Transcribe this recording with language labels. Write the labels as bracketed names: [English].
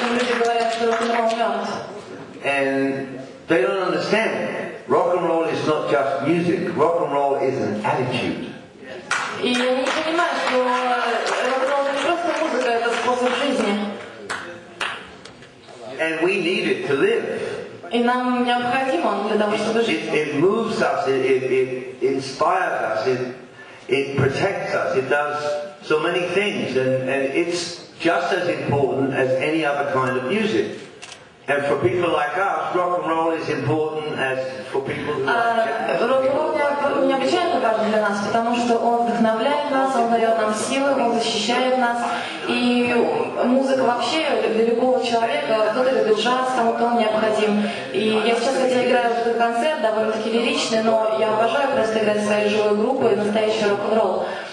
[English] And they don't understand. Rock and roll is not just music. Rock and roll is an attitude. [Russian] И они не понимают, что рок-н-ролл не просто музыка, это способ жизни. [English] And we need it to live. [Russian] И нам необходим он для того, чтобы жить. [English] It moves us, it inspires us, it protects us, it does so many things, and it's just as important as any other kind of music. And for people like us, rock and roll is important as for people who like jazz. [Russian] Рок-н-ролл необычайно важен для нас, потому что он вдохновляет нас, он дает нам силы, он защищает нас. И музыка вообще для любого человека, кто-то любит джаз, кому-то он необходим. И я сейчас, хотя играю в этот концерт, довольно-таки лиричный, но я обожаю просто играть своей живой группой настоящий рок-н-ролл.